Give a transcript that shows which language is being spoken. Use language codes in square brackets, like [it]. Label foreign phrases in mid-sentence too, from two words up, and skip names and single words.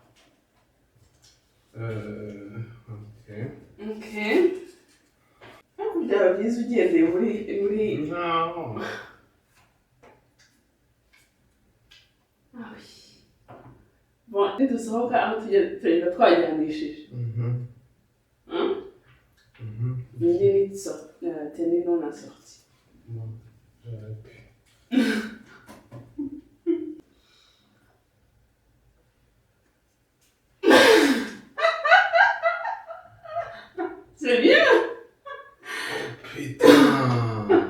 [fr] Ok. Ok. [rw] Ariko byaba byiza ugendeye muri [fr] Non. Ah oui. Bon, [rw] nidusohoka aho tugenda twajyanishije. Iyi ni teni [fr] non assorti. Bon, j'aurais pu. C'est bien. Putain.